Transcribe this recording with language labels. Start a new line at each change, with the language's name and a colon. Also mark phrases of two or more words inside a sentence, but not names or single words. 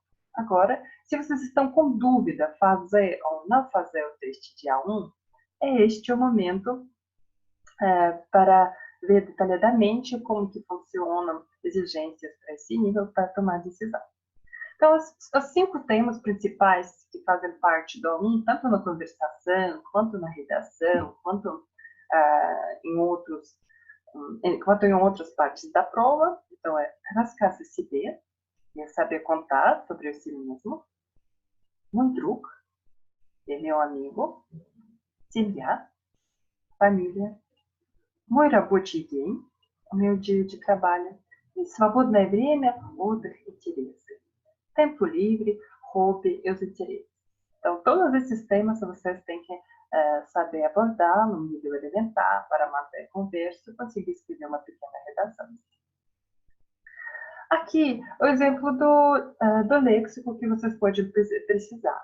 Portuguese: Agora, se vocês estão com dúvida fazer ou não fazer o teste de A1, é este o momento para ver detalhadamente como que funcionam exigências para esse nível para tomar decisão. Então, os 5 temas principais que fazem parte do A1, tanto na conversação, quanto na redação, quanto em outras partes da prova, então é
Russian: рассказы себе,
Portuguese: é saber contar sobre si mesmo,
Russian: мой друг,
Portuguese: é meu amigo,
Russian: семья, família, мой рабочий день,
Portuguese: o meu dia de trabalho, e
Russian: свободное время, отдых, интересы.
Portuguese: Tempo livre, hobby e os interesses. Então, todos esses temas vocês têm que saber abordar no nível elementar para manter a conversa e conseguir escrever uma pequena redação. Aqui, o exemplo do léxico que vocês podem precisar.